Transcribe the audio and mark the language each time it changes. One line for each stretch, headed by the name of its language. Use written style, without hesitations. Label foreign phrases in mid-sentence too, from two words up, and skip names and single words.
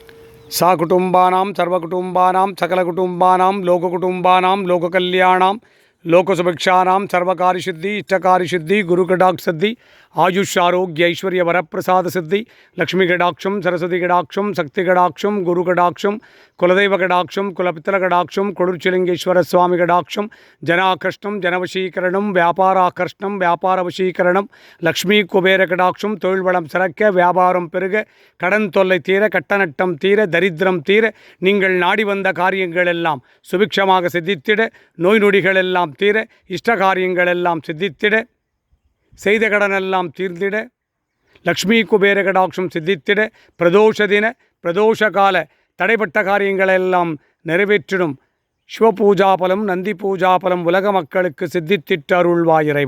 Sanskrit: सकुटुम्बानां सर्वकुटुम्बानां सकलकुटुम्बानां लोककुटुम्बानां लोककल्याणानां लोकसुभिक्षानां सर्वकार्यसिद्धि इष्टकार्यसिद्धि गुरुकटाक्षसिद्धि आयुष आरोग्य ऐश्वर्य वरप्रसाद सिद्धि लक्ष्मी कटाक्षम सरस्वती कटाक्षम शक्ति कटाक्षम गुरु कटाक्षम कुलदेव कटाक्षम कुलपितल कटाक्षम कोडुर्चिलिंगेश्वर स्वामी कटाक्षम जनाकर्षणं जनवशीकरणं व्यापाराकर्षणं व्यापारवशीकरणं लक्ष्मी कुबेर कटाक्षम
Tamil: தொழில் வளம் சிறக்க வியாபாரம் பெருக கடன் தொல்லை தீர கட்டநட்டம் தீர தரித்திரம் தீர நீங்கள் நாடி வந்த காரியங்கள் எல்லாம் சுபிக்ஷமாக சித்தித்திட நோய் நொடிகள் எல்லாம் தீர இஷ்ட காரியங்கள் எல்லாம் சித்தித்திட செய்த கடனெல்லாம் தீர்ந்திட லக்ஷ்மி குபேர கடாட்சம் சித்தித்திட பிரதோஷ தின பிரதோஷ கால தடைப்பட்ட காரியங்களெல்லாம் நிறைவேற்றிடும் சிவபூஜாபலம் நந்தி பூஜாபலம் உலக மக்களுக்கு சித்தித்திட்டு அருள்வாய் இறைவா.